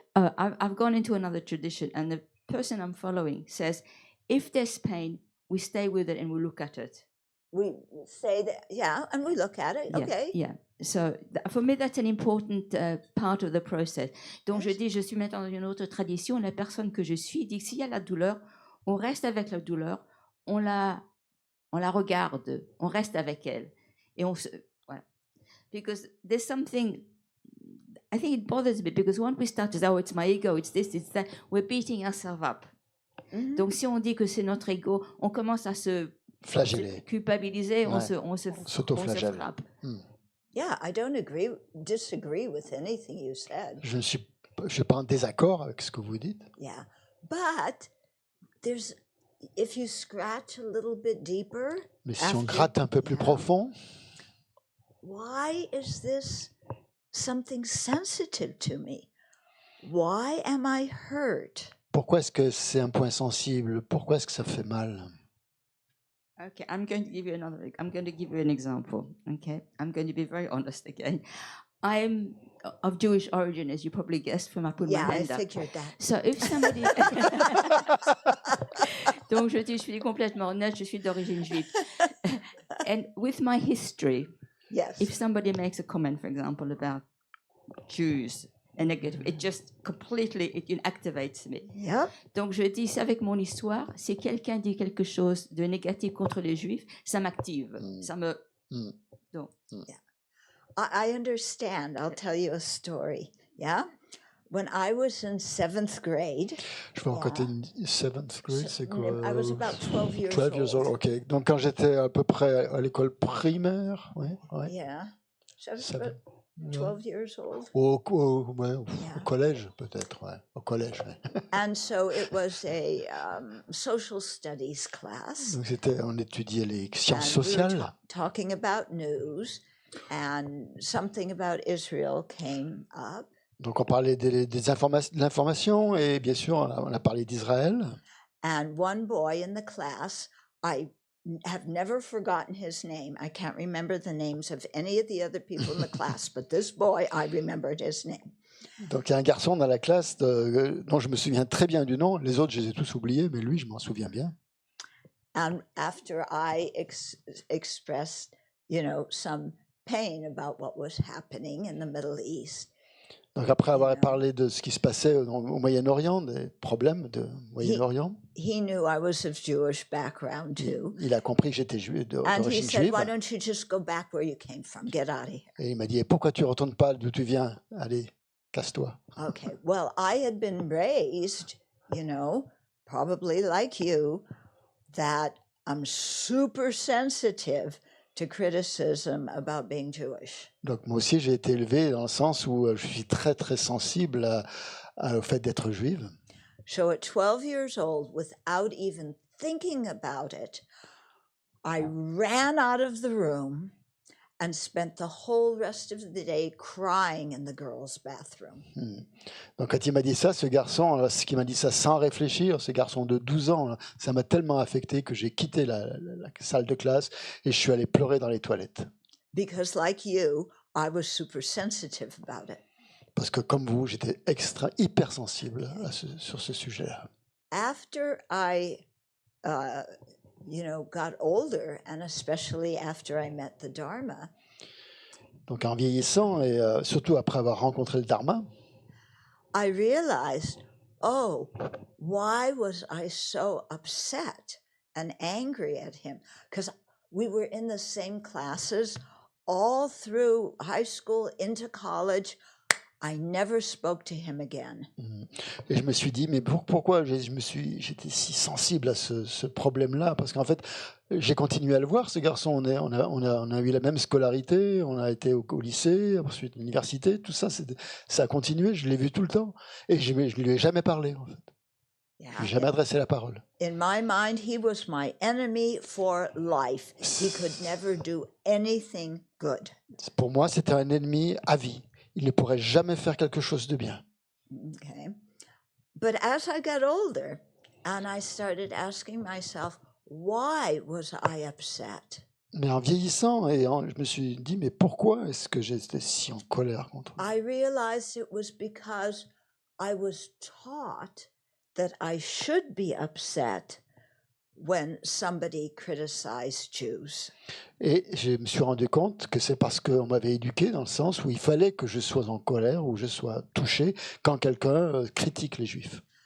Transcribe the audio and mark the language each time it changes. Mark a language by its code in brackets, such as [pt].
[en] I've gone into another tradition, and the person I'm following says, if there's pain, we stay with it and we look at it. We say that, yeah, and we look at it. Yeah, Okay. yeah. So for me, that's an important part of the process. [fr] Donc je dis, je suis maintenant dans une autre tradition. La personne que je suis dit, s'il y a la douleur, on reste avec la douleur, on la regarde, on reste avec elle, et voilà. [en] Because there's something, I think it bothers me, because when we start to say, oh, it's my ego, it's this, it's that, we're beating ourselves up. Mm-hmm. [fr] Donc si on dit que c'est notre ego, on commence à se flageller, culpabiliser, ouais. on se frappe. [en] Yeah, I don't disagree with anything you said. [fr] Je suis pas en désaccord avec ce que vous dites. [en] Yeah, but if you scratch a little bit deeper. [fr] Mais si on gratte un peu plus profond. [en] Why is this something sensitive to me? Why am I hurt? [fr] Pourquoi est-ce que c'est un point sensible? Pourquoi est-ce que ça fait mal? [en] Okay, I'm going to give you an example. Okay, I'm going to be very honest again. I'm of Jewish origin, as you probably guessed from I put my hand up. I figured that. So if somebody, [fr] donc je suis complètement honnête, je suis d'origine juive, [en] and with my history, yes, if somebody makes a comment, for example, about Jews, a negative, it just completely it activates me. Yep. [fr] Donc je dis, c'est avec mon histoire, si quelqu'un dit quelque chose de négatif contre les Juifs, ça m'active, ça me. Donc. [en] Yeah. I understand. I'll tell you a story. Yeah. When I was in 7th grade. [fr] Je vais raconter [en] 7th grade, [fr] c'est quoi? [en] I was about 12 years 12 years old. Ok. [fr] Donc quand j'étais à peu près à l'école primaire, ouais. [en] Yeah. 12 years old. [fr] Au collège peut-être, ouais. Au collège. Ouais. [en] And so it was a social studies class. [fr] Donc on étudiait les sciences sociales. [en] We were talking about news, and something about Israel came up. [fr] Donc on parlait de l'information et bien sûr on a parlé d'Israël. [en] And one boy in the class, I have never forgotten his name. I can't remember the names of any of the other people in the class, but this boy, I remembered his name. [fr] Donc il y a un garçon dans la classe dont je me souviens très bien du nom. Les autres, je les ai tous oubliés, mais lui, je m'en souviens bien. [en] And after I expressed, some pain about what was happening in the Middle East. [fr] Donc après [en] you [fr] avoir [en] know. [fr] parlé de ce qui se passait au Moyen-Orient, des problèmes de Moyen-Orient, [en] He knew I was of Jewish background too. [fr] il a compris que j'étais [en] And he [fr] d'origine [en] said, [fr] juive. [en] why don't you just go back where you came from? Get out of here. [fr] Et il m'a dit, pourquoi tu ne retournes pas d'où tu viens? Allez, casse-toi. [en] Okay, well, I had been raised, probably like you, that I'm super sensitive to criticism about being Jewish. [fr] Donc moi aussi, j'ai été élevé dans le sens où je suis très très sensible au fait d'être juive. [en] So at 12 years old, without even thinking about it, I ran out of the room and spent the whole rest of the day crying in the girls' bathroom. [fr] Donc quand il m'a dit ça, ce garçon, ce qui m'a dit ça sans réfléchir, ce garçon de 12 ans, là, ça m'a tellement affecté que j'ai quitté la salle de classe et je suis allé pleurer dans les toilettes. [en] Because like you, I was super sensitive about it. [fr] Parce que comme vous, j'étais hypersensible sur ce sujet-là. [en] After I, got older, and especially after I met the Dharma, [fr] Donc en vieillissant et surtout après avoir rencontré le Dharma, [en] I realized, oh, why was I so upset and angry at him? Because we were in the same classes all through high school into college. I never spoke to him again. [fr] et je me suis dit, mais pourquoi j'étais si sensible à ce problème-là? Parce qu'en fait, j'ai continué à le voir, ce garçon. On a eu la même scolarité, on a été au lycée, ensuite l'université, tout ça, ça a continué, je l'ai vu tout le temps. Et je ne lui ai jamais parlé, en fait. [en] Yeah. [fr] Je lui ai jamais adressé la parole. [en] In my mind, he was my enemy for life. He could never do anything good. [fr] Pour moi, c'était un ennemi à vie. Il ne pourrait jamais faire quelque chose de bien. [en] Okay. But as I got older and I started asking myself, why was I upset? [fr] Mais en vieillissant, je me suis dit, mais pourquoi est-ce que j'étais si en colère contre lui? [en] I realized it was because I was taught that I should be upset when somebody criticized Jews. [fr] Et je me suis rendu compte que c'est parce qu'on m'avait éduqué dans le sens où il fallait que je sois en colère ou je sois touché quand quelqu'un critique les Juifs.